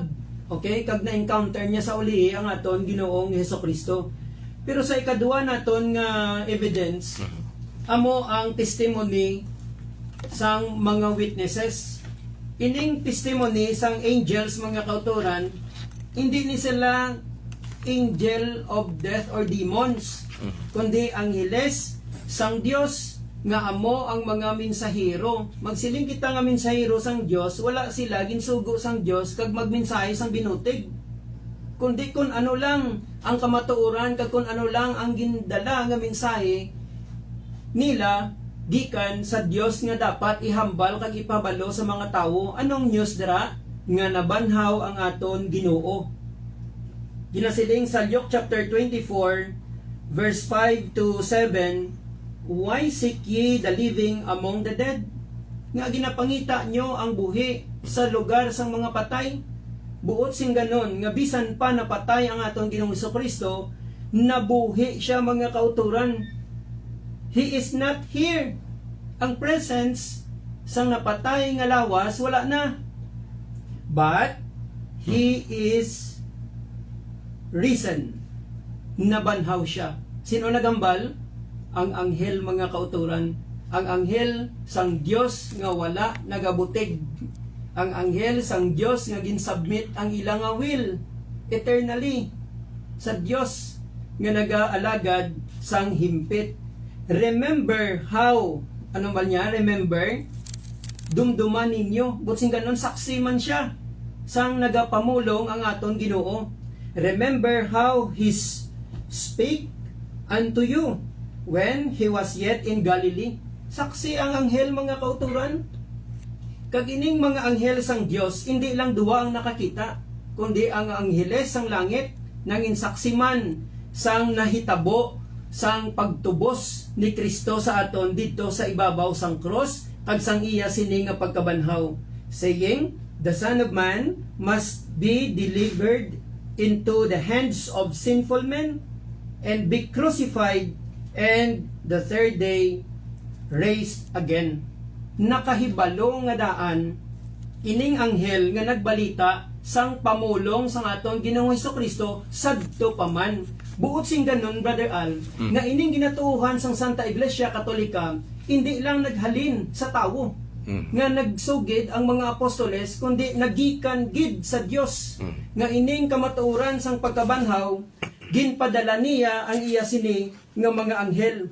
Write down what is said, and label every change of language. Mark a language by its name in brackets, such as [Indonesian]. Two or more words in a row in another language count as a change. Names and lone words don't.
[Hiligaynon] Okay, kag na-encounter niya sa uli ang aton Ginoong Hesukristo. Pero sa ikaduha naton nga evidence, amo ang testimony sang mga witnesses. Ining testimony sang angels, mga kauturan, hindi ni sila [English] angel of death [Hiligaynon] or demons, kundi angheles sang Dios nga amo ang mga mensahero. Magsiling kita nga mensahero sang Dios, wala sila ginsugo sang Dios kag magmensahe sang binutig, kundi kun ano lang ang kamatuoran kag kun ano lang ang gindala nga mensahe nila gikan sa Dios nga dapat ihambal kag ipabalo sa mga tawo. Anong news dira? Nga nabanhaw ang aton Ginoo. Ginasiling sa [English] Luke chapter 24 verse 5 to 7, why seek ye the living among the dead? [Hiligaynon] Nga ginapangita nyo ang buhi sa lugar sang mga patay. Buot sing ganon, nga bisan pa napatay ang atong Ginoong Hesukristo, nabuhi siya, mga kauturan. [English] He is not here. [Hiligaynon] Ang presence sang napatay nga lawas, wala na. [English] But, He is risen. [Hiligaynon] Nabanhaw siya. Sino nagambal? Ang anghel, mga kauturan. Ang anghel sang Dios nga wala nagabutig. Ang anghel sang Dios nga ginsubmit ang ilang nga [English] will eternally [Hiligaynon] sa Dios nga nagaalagad sang himpit. [English] Remember how, [Hiligaynon] ano ba niya? [English] Remember, [Hiligaynon] dumduman ninyo. Butsing ganon, saksi man siya sang nagapamulong ang aton Ginoo. [English] Remember how He spake unto you when He was yet in Galilee. [Hiligaynon] Saksi ang anghel, mga kauturan. Kagining mga anghel sang Dios, hindi lang duwa ang nakakita, kundi ang angheles sang langit nangin saksi man sang nahitabo sang pagtubos ni Kristo sa aton dito sa ibabaw sang cross kag sang iya sini nga pagkabanhaw, [English] saying, the Son of Man must be delivered into the hands of sinful men and be crucified, and the third day raised again. [Hiligaynon] Nakahibalo nga daan ining anghel nga nagbalita sang pamulong sang aton Ginoong Hesukristo sadto pa man. Buot sing ganon, Brother Al, nga ining ginatuuhan sang Santa Iglesia Katolika hindi lang naghalin sa tawo nga nagsugid ang mga apostoles, kundi nagikan gid sa Dios nga ining kamatuoran sang pagkabanhaw ginpadala niya ang iya sini nga mga anghel.